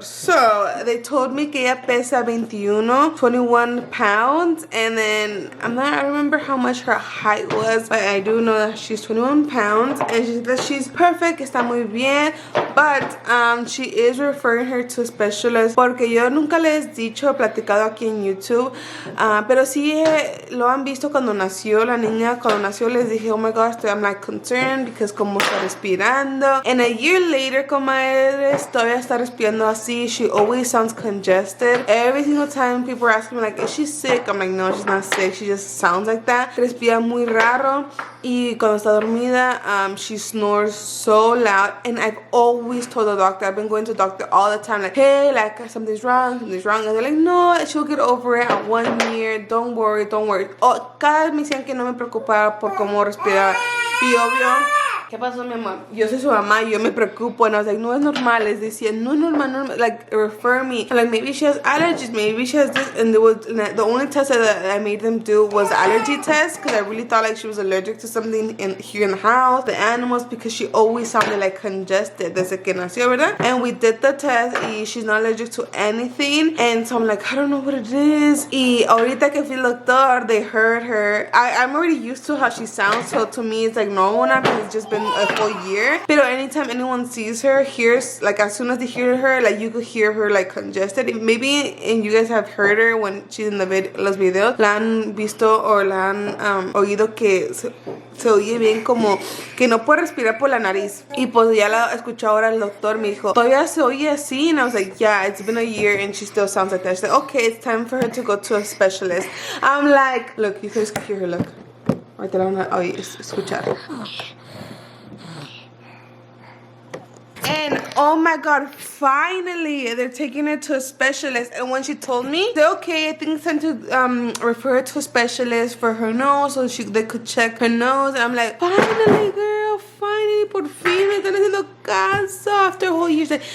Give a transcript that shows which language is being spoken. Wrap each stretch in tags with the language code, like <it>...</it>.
<en>So, they told me que ella pesa 21 pounds, and then I remember how much her height was, but I do know that she's 21 pounds, and she said that she's perfect, está muy bien, but she is referring her to a specialist, porque yo nunca les he dicho, platicado aquí en YouTube, pero sí lo han visto cuando nació la niña. Cuando nació les dije, oh my gosh, I'm like concerned, because como está respirando. And a year later, comadres, todavía está respirando así. She always sounds congested. Every single time people are asking me like, is she sick? I'm like, no, she's not sick. She just sounds like that. Respira muy raro. Y cuando está dormida, she snores so loud. And I've always told the doctor, I've been going to the doctor all the time, like, hey, like, something's wrong. And they're like, no, she'll get over it at 1 year. Don't worry.</en> <es>Oh, cada vez me decían que no me preocupara por cómo respiraba. Y obvio, ¿qué pasó, mi amor? Yo soy su mamá y yo me preocupo. And I was like, no es normal. Les decía, no es normal. Like, refer me.</es> <en>I'm like, maybe she has allergies. Maybe she has this. And the only test that I made them do was allergy test. Because I really thought like she was allergic to something here in the house. The animals. Because she always sounded like congested. Desde que nació, ¿verdad? And we did the test. Y she's not allergic to anything. And so I'm like, I don't know what it is. Y ahorita que fui al doctor, they heard her. I'm already used to how she sounds. So to me, it's like normal now. Because it's just been a full year. Pero anytime anyone sees her, hears, like as soon as they hear her, like you could hear her like congested. Maybe and you guys have heard her when she's in los videos.</en> <es>La han visto o la han oído que se oye bien como que no puede respirar por la nariz. Y pues ya la escuchó ahora el doctor. Me dijo, todavía se oye así.</es> <en>And I was like, yeah, it's been a year and she still sounds like that. She's like, okay, it's time for her to go to a specialist. I'm like, look, you guys can hear her, look.</en> <es>Ahorita la van a oír, escuchar.</es> <en>And oh my god, finally they're taking her to a specialist. And when she told me, they're okay, I think it's time to refer her to a specialist for her nose, so they could check her nose. And I'm like, finally, girl, finally, por fin me están haciendo caso after a whole year.</en>